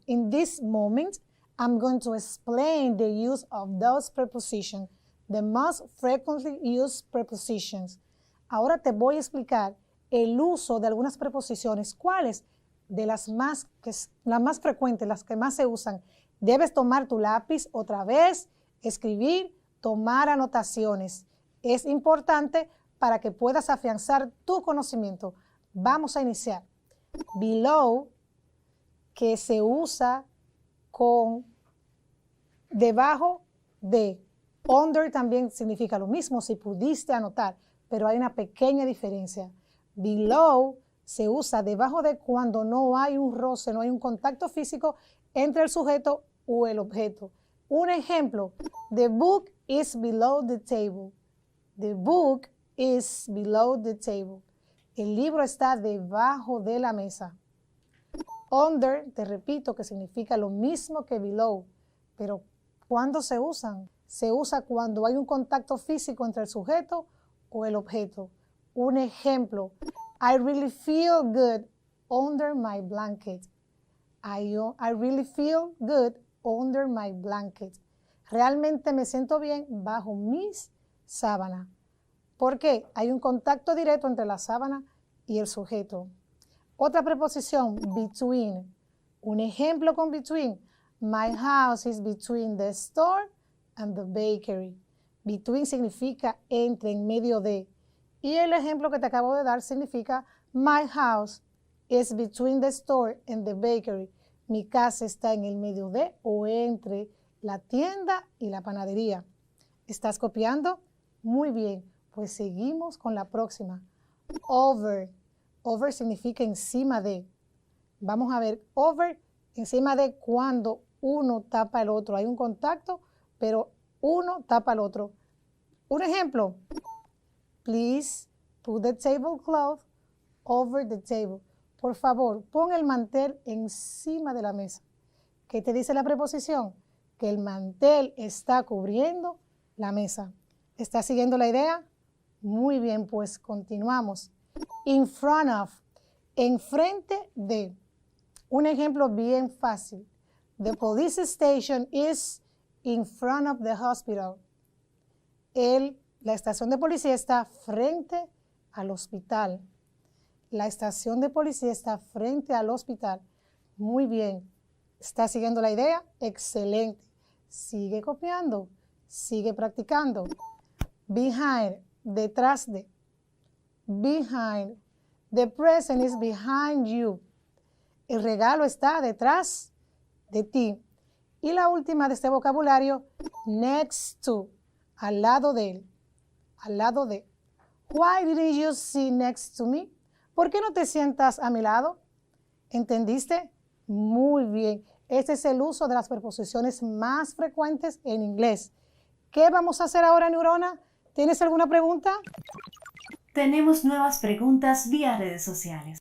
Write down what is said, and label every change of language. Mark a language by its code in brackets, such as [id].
[en] In this moment, I'm going to explain the use of those prepositions, the most frequently used prepositions. [es] Ahora te voy a explicar el uso de algunas preposiciones. ¿Cuáles? De las más frecuentes, las que más se usan. Debes tomar tu lápiz otra vez, escribir, tomar anotaciones. Es importante para que puedas afianzar tu conocimiento. Vamos a iniciar. Below, que se usa con debajo de. Under también significa lo mismo, si pudiste anotar, pero hay una pequeña diferencia. Below se usa debajo de cuando no hay un roce, no hay un contacto físico entre el sujeto o el objeto. Un ejemplo, [en] the book is below the table. The book is below the table. [es] El libro está debajo de la mesa. Under, te repito, que significa lo mismo que below, pero ¿cuándo se usan? Se usa cuando hay un contacto físico entre el sujeto o el objeto. Un ejemplo, [en] I really feel good under my blanket. I really feel good under my blanket. [es] Realmente me siento bien bajo mis sábanas. ¿Por qué? Hay un contacto directo entre la sábana y el sujeto. Otra preposición, between. Un ejemplo con between. [en] My house is between the store and the bakery. [es] Between significa entre, en medio de. Y el ejemplo que te acabo de dar significa [en] my house is between the store and the bakery. [es] Mi casa está en el medio de o entre la tienda y la panadería. ¿Estás copiando? Muy bien, pues seguimos con la próxima. Over. Over significa encima de. Vamos a ver, over, encima de cuando uno tapa el otro. Hay un contacto, pero uno tapa al otro. Un ejemplo. [en] Please put the tablecloth over the table. [es] Por favor, pon el mantel encima de la mesa. ¿Qué te dice la preposición? Que el mantel está cubriendo la mesa. ¿Estás siguiendo la idea? Muy bien, pues continuamos. In front of, enfrente de. Un ejemplo bien fácil. [en] The police station is in front of the hospital. [es] La estación de policía está frente al hospital. La estación de policía está frente al hospital. Muy bien. ¿Estás siguiendo la idea? Excelente. Sigue copiando. Sigue practicando. Behind, detrás de. Behind. [en] The present is behind you. [es] El regalo está detrás de ti. Y la última de este vocabulario, next to, al lado de él. Al lado de. [en] Why didn't you sit next to me? [es] ¿Por qué no te sientas a mi lado? ¿Entendiste? Muy bien. Este es el uso de las preposiciones más frecuentes en inglés. ¿Qué vamos a hacer ahora, Neurona? ¿Tienes alguna pregunta? Tenemos nuevas preguntas vía redes sociales.